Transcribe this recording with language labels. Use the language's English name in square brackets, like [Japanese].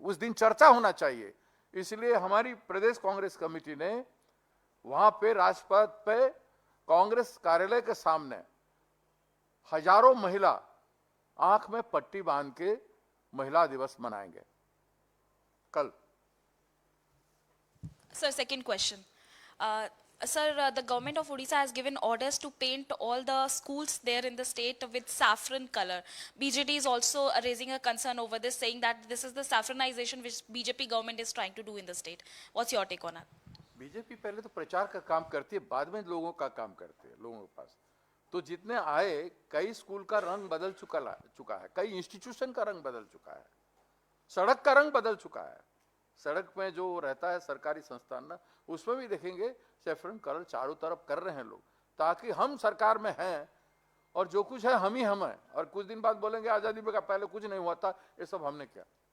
[Hindi] उस दिन चर्चा होना चाहिए। इसलिए हमारी प्रदेश कांग्रेस कमेटी ने वहां पे राजपथ पे कांग्रेस कार्यालय के सामने हजारों महिला आंख में पट्टी बांध के महिला दिवस मनाएंगे कल। [English] Sir, second question. Sir, the government of Odisha has given orders to paint all the schools there in the state with saffron color. BJP is also raising a concern over this, saying that this is the saffronization which BJP government is trying to do in the state. What's your take on that? [Hindi] BJP पहले तो प्रचार का काम करती है, बाद में लोगों का काम करती है, लोगों के पास। तो जितने आए, कई स्कूल का रंग बदल चुका है, कई इंस्टीट्यूशन का रंग बदल चुका है, सड़क का रंग बदल चुका है। सड़क में जो रहता है सरकारी संस्थान ना, उसमें भी देखेंगे सैफरन कलर चारों तरफ कर रहे हैं लोग, ताकि हम सरकार में हैं और जो कुछ है हम ही हम हैं, और कुछ दिन बाद बोलेंगे आजादी में का पहले कुछ नहीं हुआ था, ये सब हमने किया।